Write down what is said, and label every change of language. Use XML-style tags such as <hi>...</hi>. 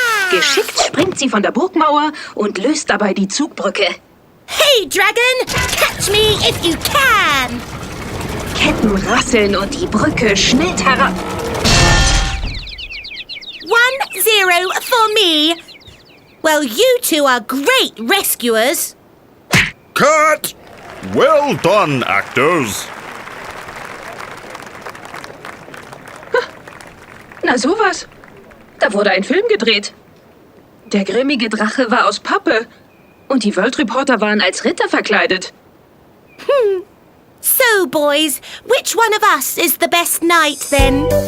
<de>Geschickt springt sie von der Burgmauer und löst dabei die Zugbrücke.</de> <en>Hey, Dragon! Catch me if you can!</en> <de>Ketten rasseln und die Brücke schnellt herab.</de> <en>1-0 for me. Well, you two are great rescuers. Cut! Well done, actors.</en> <de>Na sowas. Da wurde ein Film gedreht. Der grimmige Drache war aus Pappe und die World Reporter waren als Ritter verkleidet.</de> <en>So, boys, which one of us is the best knight, then?</en>